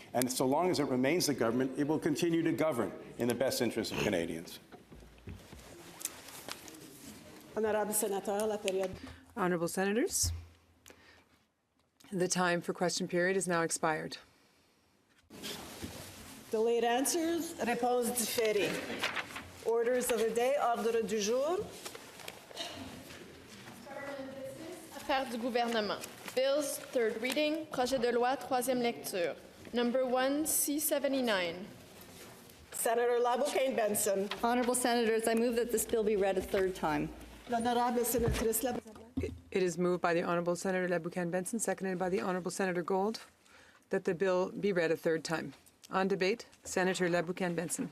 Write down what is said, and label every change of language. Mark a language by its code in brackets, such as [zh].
[en] And so long as it remains the government, it will continue to govern in the best interest of Canadians. Honourable Senators, the time for question period is now expired. Delayed answers, [fr] réponses différées. [en] Orders of the day, [fr] ordre du jour. Affaires du gouvernement. [en] Bills, third reading. [fr] Projet de loi, troisième lecture. [en] Number 1, C79. Senator Laboucaine-Benson. Honourable Senators, I move that this bill be read a third time. [fr] L'honorable sénatrice [en] It is moved by the Honourable Senator Laboucaine-Benson, seconded by the Honourable Senator Gold, that the bill be read a third time. On debate, Senator Laboucaine-Benson.